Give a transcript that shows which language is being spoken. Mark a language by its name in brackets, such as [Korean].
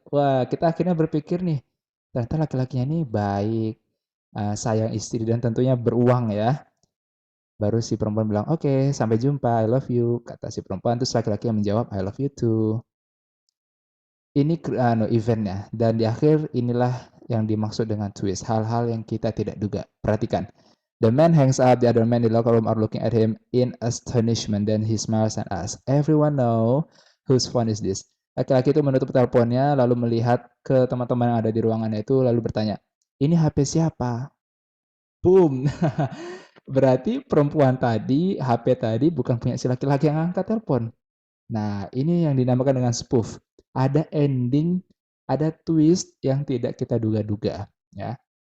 [Indonesian] Wah, kita akhirnya berpikir nih, ternyata laki-lakinya ini baik, sayang istri, dan tentunya beruang ya. Baru si perempuan bilang, oke, sampai jumpa, [English] I love you. [Indonesian] Kata si perempuan, terus laki-laki yang menjawab, [English] I love you too. [Indonesian] Ini eventnya, dan di akhir inilah yang dimaksud dengan twist, hal-hal yang kita tidak duga. Perhatikan. [English] The man hangs up, the other man in the locker room are looking at him in astonishment. Then he smiles and asks, "Everyone know whose phone is this?" [Indonesian] Laki-laki itu menutup teleponnya, lalu melihat ke teman-teman yang ada di ruangannya itu, lalu bertanya, "Ini HP siapa?" Boom. Berarti perempuan tadi, HP tadi bukan punya si laki-laki yang angkat telepon. Nah, ini yang dinamakan dengan spoof. Ada ending, ada twist yang tidak kita duga-duga, ya.